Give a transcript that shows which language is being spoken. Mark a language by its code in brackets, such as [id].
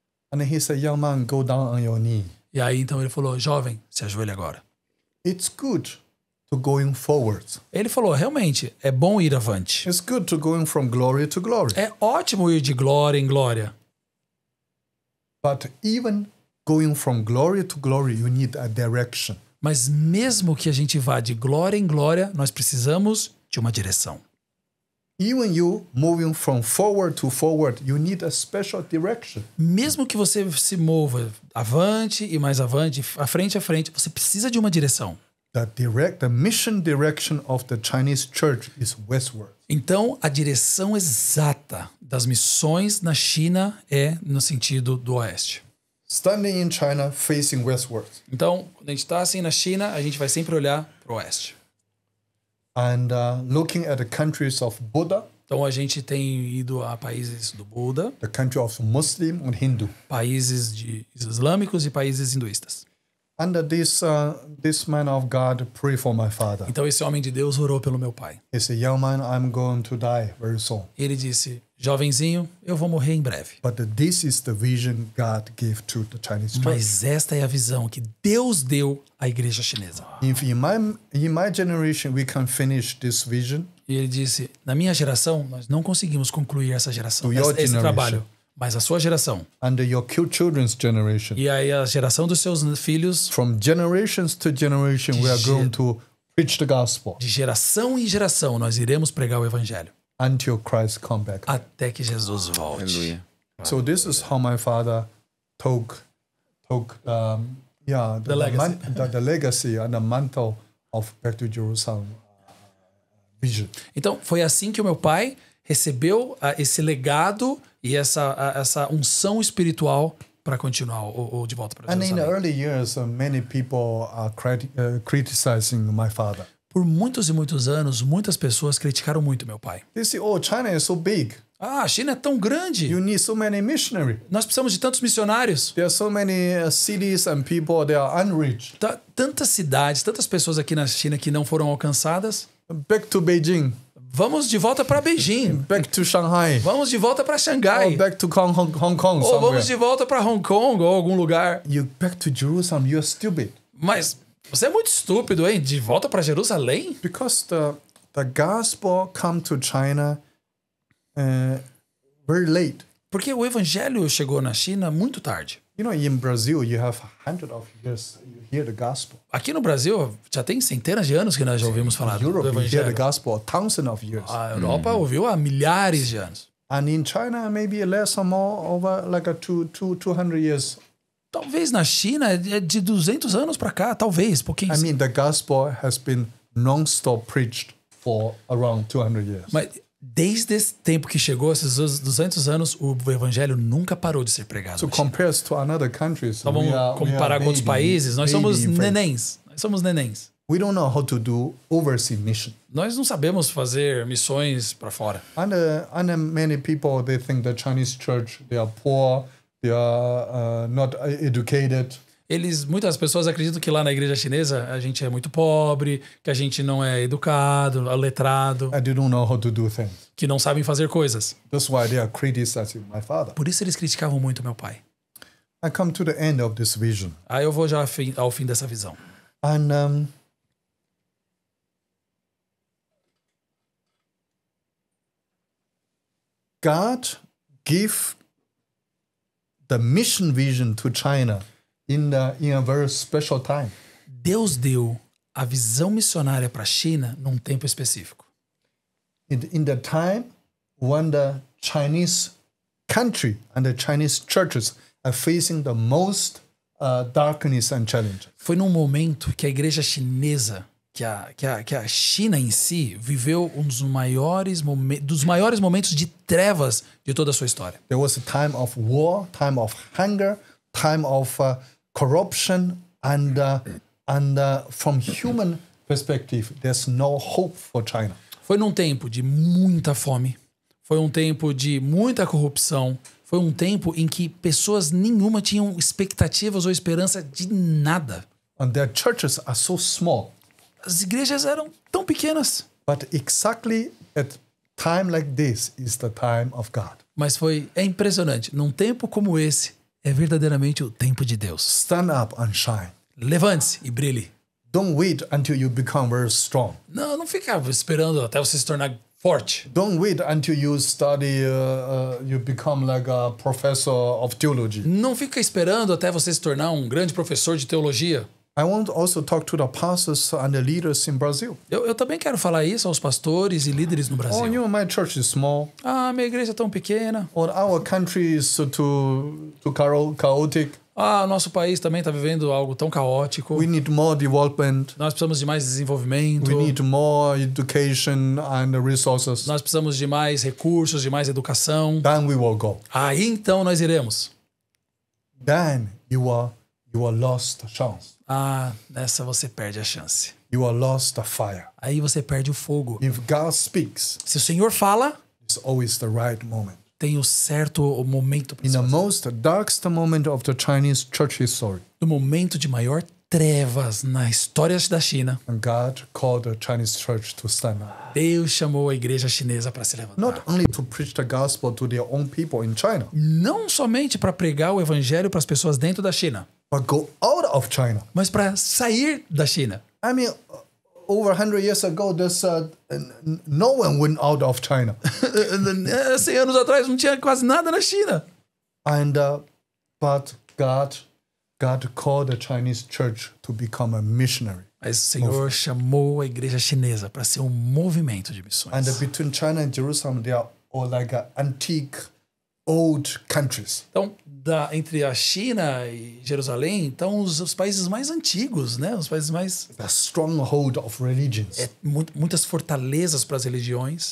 [en] And he said, "Young man, go down on your knee." [pt] E aí então ele falou, jovem, se ajoelhe agora. [en] It's good to going forwards. [pt] Ele falou, realmente, é bom ir avante. [en] It's good to going from glory to glory. [pt] É ótimo ir de glória em glória. [en] But even going from glory to glory, you need a direction. [pt] Mas mesmo que a gente vá de glória em glória, nós precisamos de uma direção. [en] Even you moving from forward to forward, you need a special direction. [pt] Mesmo que você se mova avante e mais avante, à frente, você precisa de uma direção. [en] the mission direction of the Chinese church is westward. [pt] Então, a direção exata das missões na China é no sentido do oeste. [en] Standing in China, facing westward. [pt] Então, quando a gente está assim na China, a gente vai sempre olhar para o oeste. [en] And looking at the countries of Buddha, [pt] Então, a gente tem ido a países do Buda, [en] the country of Muslim and Hindu. [pt] países islâmicos e países hinduístas. [en] And this man of God prayed for my father. [pt] Então, esse homem de Deus orou pelo meu pai. [en] He said, young man, I'm going to die very soon. [pt] Ele disse, jovenzinho, eu vou morrer em breve. [en] But this is the vision God gave to the Chinese church. [pt] Mas esta é a visão que Deus deu à igreja chinesa. [en] If in my generation we can finish this vision, [pt] E ele disse, na minha geração, nós não conseguimos concluir essa geração, [en] To your [pt] esse [en] generation. [pt] trabalho. Mas a sua geração, [en] and your children's generation, [pt] e aí a geração dos seus filhos, [en] from generations to generation, we are going to preach the gospel [pt] de geração em geração, nós iremos pregar o evangelho. [en] until Christ come back. [pt] Até que Jesus volte. Aleluia. [en] So this is how my father took the legacy. the legacy and the mantle of Back to Jerusalem vision. [pt] Então, foi assim que o meu pai recebeu esse legado e essa unção espiritual para continuar o De Volta para [en] And in the [pt] Jerusalém. [en] early years, many people are criticizing my father. [pt] Por muitos e muitos anos, muitas pessoas criticaram muito meu pai. [en] They say, "Oh, China is so big. [pt] Ah, a China é tão grande. [en] You need so many missionaries. [pt] Nós precisamos de tantos missionários. [en] There are so many cities and people they are unreached. [pt] Tantas cidades, tantas pessoas aqui na China que não foram alcançadas. [en] Back to Beijing, [pt] Vamos de volta para Beijing. [en] back to Shanghai, [pt] Vamos de volta para Xangai. [en] or back to Hong Kong [pt] Ou [en] somewhere. [pt] vamos de volta para Hong Kong ou algum lugar. [en] You back to Jerusalem, you are stupid. [pt] Mas você é muito estúpido, hein? De volta para Jerusalém? [en] Because the gospel come to China very late. [pt] Porque o evangelho chegou na China muito tarde. [en] You know, in Brazil, you have hundreds of years you hear the gospel. [pt] Aqui no Brasil, já tem centenas de anos que nós já ouvimos falar do [en] Europe, you hear the [pt] evangelho. [en] gospel thousands of years. [pt] A Europa ouviu há milhares de anos. [en] And in China, maybe less or more, over like 200 years. [pt] Talvez na China é de 200 anos para cá, talvez, pouquinho. [en] I mean, the gospel has been non-stop preached for around 200 years. [pt] Mas desde esse tempo que chegou, esses 200 anos, o evangelho nunca parou de ser pregado. [en] So [pt] na China. [en] compared to another countries, [pt] Então vamos comparar com outros países, nós somos nenéns. Nós somos nenéns. [en] We don't know how to do overseas mission. [pt] Nós não sabemos fazer missões para fora. [en] And many people, they think the Chinese church, they are poor, they are not educated. [pt] Muitas pessoas acreditam que lá na igreja chinesa a gente é muito pobre, que a gente não é educado, letrado, [en] And they don't know how to do things. [pt] que não sabem fazer coisas. [en] That's why they are criticizing my father. [pt] Por isso eles criticavam muito meu pai. [en] I come to the end of this vision. [pt] Aí eu vou já ao fim dessa visão. [en] And God gave the mission vision to China in a very special time. [pt] Deus deu a visão missionária para a China num tempo específico. [en] In the time when the Chinese country and the Chinese churches are facing the most darkness and challenge. [pt] Foi num momento que a igreja chinesa, que a China em si, viveu um dos maiores momentos de trevas de toda a sua história. [en] There was a time of war, time of hunger, time of corruption, and from human perspective, there's no hope for China. [pt] Foi num tempo de muita fome, foi um tempo de muita corrupção, foi um tempo em que pessoas nenhuma tinham expectativas ou esperança de nada. [en] And their churches are so small. [pt] As igrejas eram tão pequenas. [en] But exactly at time like this is the time of God. [pt] Mas é impressionante. Num tempo como esse, é verdadeiramente o tempo de Deus. [en] Stand up and shine. [pt] Levante-se e brilhe. [en] Don't wait until you become very strong. [pt] Não fica esperando até você se tornar forte. [en] Don't wait until you study, you become like a professor of theology. [pt] Não fica esperando até você se tornar um grande professor de teologia. [en] I want to also talk to the pastors and the leaders in Brazil. [pt] Eu também quero falar isso aos pastores e líderes no Brasil. [en] Oh, you know, my church is small. [pt] Ah, minha igreja é tão pequena. [en] Or our country is too chaotic. [pt] Nosso país também está vivendo algo tão caótico. [en] We need more development. [pt] Nós precisamos de mais desenvolvimento. [en] We need more education and resources. [pt] Nós precisamos de mais recursos, de mais educação. [en] Then we will go. [pt] Aí então nós iremos. [en] Then you are lost the chance. [pt] Nessa você perde a chance. [en] You are lost the fire. [pt] Aí você perde o fogo. [en] If God speaks, [pt] Se o Senhor fala, [en] it's always the right moment. [pt] tem o certo momento. [en] In the most darkest moment of the Chinese church history, [pt] No momento de maior trevas na história da China, [en] and God called the Chinese church to stand up. [pt] Deus chamou a igreja chinesa para se levantar. [en] Not only to preach the gospel to their own people in China, [pt] Não somente para pregar o evangelho para as pessoas dentro da China, [en] but go out of China. [pt] mas para sair da China. [en] I mean, over 100 years ago, no one went out of China. [pt] 100 anos atrás não tinha quase nada na China. [en] And but God called the Chinese church to become a missionary. [pt] Mas o Senhor chamou a igreja chinesa para ser um movimento de missões. [en] And between China and Jerusalem, they are all like antique, old countries. [pt] Então, entre a China e Jerusalém, então os países mais antigos, né? Os países mais... [en] The stronghold of religions. [pt] muitas fortalezas para as religiões.